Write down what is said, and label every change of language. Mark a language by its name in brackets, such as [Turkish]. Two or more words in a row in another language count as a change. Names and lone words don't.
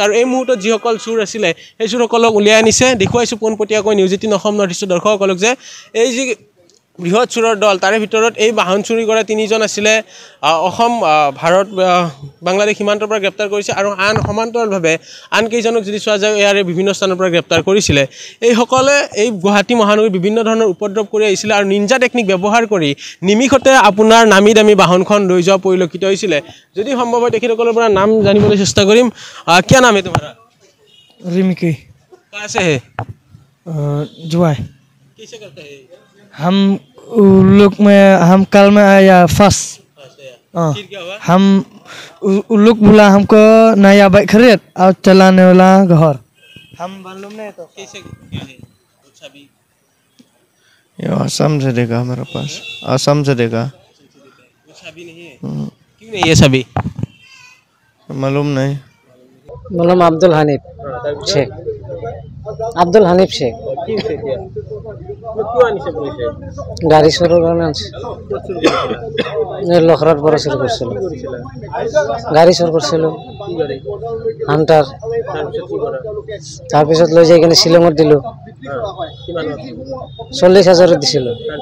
[Assamese] আৰু এই মুহূৰ্তত যিসকল চুৰ আছিলে সেই চুৰসকলক উলিয়াই আনিছে। দেখুৱাইছোঁ পোনপটীয়াকৈ নিউজ 18 অসম নৰ্থ ইষ্টৰ দৰ্শকসকলক যে এই যি বৃহৎ চুৰৰ দল তাৰে ভিতৰত এই বাহন চুৰি কৰা তিনিজন আছিলে অসম ভাৰত বাংলাদেশ সীমান্তৰ পৰা গ্ৰেপ্তাৰ কৰিছে আৰু সমান্তৰালভাৱে আন কেইজনক যদি চোৱা যায় ইয়াৰে বিভিন্ন স্থানৰ পৰা গ্ৰেপ্তাৰ কৰিছিলে। এইসকলে এই গুৱাহাটী মহানগৰীত বিভিন্ন ধৰণৰ উপদ্ৰৱ কৰি আহিছিলে আৰু নিঞ্জা টেকনিক ব্যৱহাৰ কৰি নিমিষতে আপোনাৰ নামী দামী বাহনখন লৈ যোৱা পৰিলক্ষিত হৈছিলে। যদি সম্ভৱ হয় তেখেতসকলৰ পৰা নাম জানিবলৈ চেষ্টা কৰিম। [Hindi] क्या नाम है तुम्हारा? रिमिकी कहाँ से है? जुआ कैसे करते हैं? हम हम कल में आया फर्स्ट। फिर क्या हुआ? हम लोग बोला हमको नया बाइक खरीद और चलाने वाला घर। हम मालूम नहीं तो कैसे क्या है? चाबी ये असम से देगा मेरे पास, असम से देगा। वो चाबी नहीं है? क्यों नहीं है चाबी? मालूम नहीं। मालूम अब्दुल हनीफ शेख, अब्दुल हनीफ शेख। [Assamese] গাড়ী চুৰৰ কাৰণে লখৰাৰ পৰা চুৰ কৰিছিলোঁ, গাড়ী চুৰ কৰিছিলোঁ হাণ্টাৰ। তাৰপিছত লৈ যাই কিনে শ্বিলঙত দিলোঁ, 40,000 দিছিলোঁ।